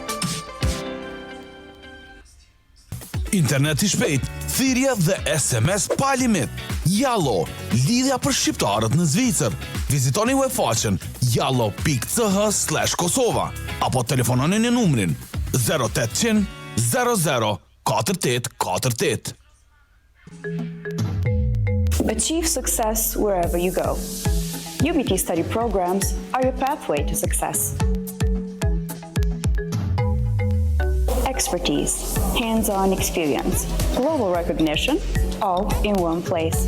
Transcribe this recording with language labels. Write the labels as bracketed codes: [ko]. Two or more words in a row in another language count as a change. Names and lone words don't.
[sq] Internet i shpejt, thirrje dhe SMS pa limit. Jallo, lidhja për shqiptarët në Zvicër. Vizitoni webfaqen jallo.ch/Kosova apo telefononi në numrin 0800 00 4848. [en] Achieve success wherever you go. UBT study programs are your pathway to success. Expertise, hands-on experience, global recognition, all in one place.